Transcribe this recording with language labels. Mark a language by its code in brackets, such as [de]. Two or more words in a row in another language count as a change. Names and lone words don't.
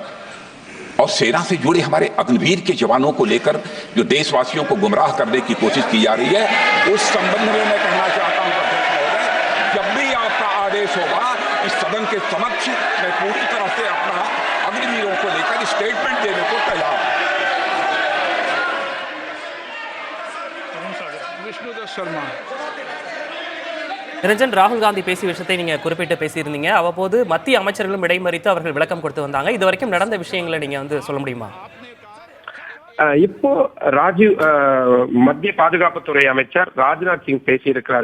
[hi] और सेना से जुड़े हमारे अग्निवीर के जवानों को लेकर जो देशवासियों को गुमराह करने की कोशिश की जा रही है, उस संबंध में मैं कहना चाहता हूं जब भी आपका आदेश होगा इस सदन के समक्ष मैं पूरी तरह से अपना अग्निवीरों को लेकर स्टेटमेंट देने को तैयार हूं। विष्णुदास शर्मा। [ta] நிரஞ்சன், ராகுல் காந்தி பேசிய விஷயத்தை நீங்க குறிப்பிட்டு பேசியிருந்தீங்க. அவ்வப்போது மத்திய அமைச்சர்களும் இடைமறித்து அவர்கள் விளக்கம் கொடுத்து வந்தாங்க. இது வரைக்கும் நடந்த விஷயங்களை நீங்க சொல்ல முடியுமா? இப்போ மத்திய பாதுகாப்புத்துறை அமைச்சர் ராஜ்நாத் சிங் பேசியிருக்கிறார்.